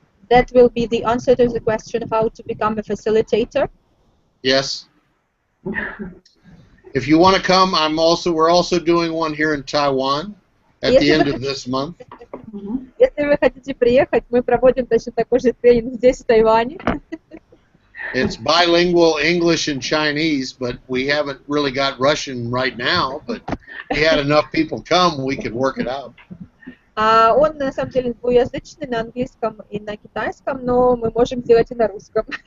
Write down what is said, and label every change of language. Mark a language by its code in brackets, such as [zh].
[en] That will be the answer to the question how to become a facilitator. Yes. If you want to come, we're also doing one here in Taiwan at the end of this month. [ru] Если вы хотите приехать, мы проводим точно такой же тренинг здесь, в Тайване. [en] It's bilingual English and Chinese, but we haven't really got Russian right now, but we had enough people come, we could work it out. [ru] Он, на самом деле, двуязычный, на английском и на китайском, но мы можем сделать и на русском.